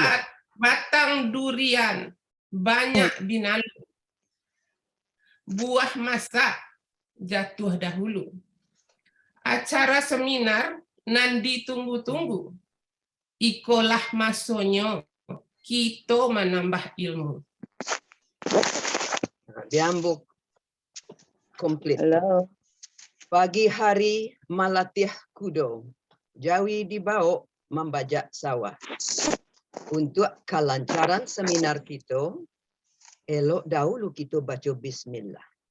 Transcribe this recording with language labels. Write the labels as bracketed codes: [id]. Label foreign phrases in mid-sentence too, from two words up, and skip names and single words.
[id] Batang durian banyak binalu. Buah masak jatuh dahulu. Acara seminar nan ditunggu-tunggu. [min] Ikolah masonyo [id] kita menambah ilmu. Diambuk komplit. Halo. [min] Pagi hari malatih kudo, jawi dibawa membajak sawah. [id] Untuk kelancaran seminar kita, elok dahulu kita baca bismillah.